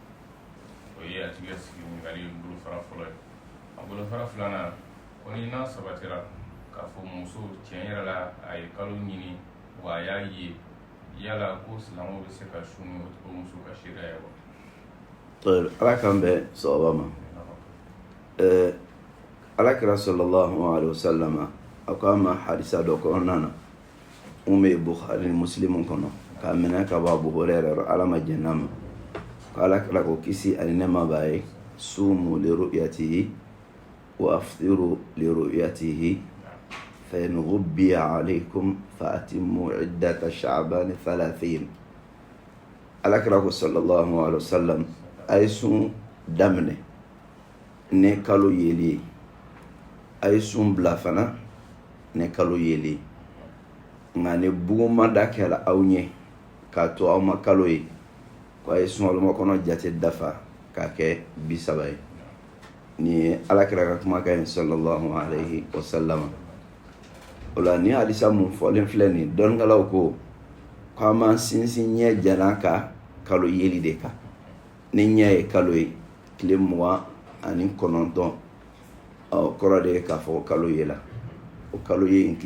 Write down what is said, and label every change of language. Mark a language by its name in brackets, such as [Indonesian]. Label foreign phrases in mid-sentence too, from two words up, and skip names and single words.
[Bambara] o ye a tigi ka sigi ɲininkali bolofara fɔlɔ ye a bolofara filanan ko ni n'a sabatira k'a fɔ muso tiɲɛ yɛrɛ la a ye kalo ɲini wa a y'a ye yala ko silamɛw bɛ se ka sunu o muso ka seereya ye wa. ala kan bɛ sababa ma alakira [Arabic] صلى الله عليه وسلم [Bambara] a ko an ma hadisa dɔ kɔnɔna na mun bɛ bukhari ni muslim kɔnɔ k'a minɛ ka bɔ abu hurairah ala ma jɛnna ma ko alakira ko kisi ani nɛɛma b'a ye [Arabic] صوموا لرؤيته وأفطروا لرؤيته فإن غبي عليكم فأتموا عدة شعبان [Bambara] 30 alakira ko [Arabic] صلى الله عليه وسلم [Bambara] ay sun daminɛ ne kalo yeli ay sun bila fana ne kalo yeli nka ne buguma da kɛra aw ɲɛ k'a to aw ma kalo ye ko ay sunkalo kɔnɔ jate dafa k'a kɛ 30 ye ni ye alakira ka kumakan ye [Arabic] صلى الله عليه وسلم [Bambara] o la ni hadisa mun fɔlen filɛ nin dɔnnikɛlaw ko k'an m'an sinsin ɲɛ jana ka kalo yeli de kan ni ɲɛ ye kalo ye tile 29 kɔrɔ de ye k'a fɔ kalo yela o kalo ye in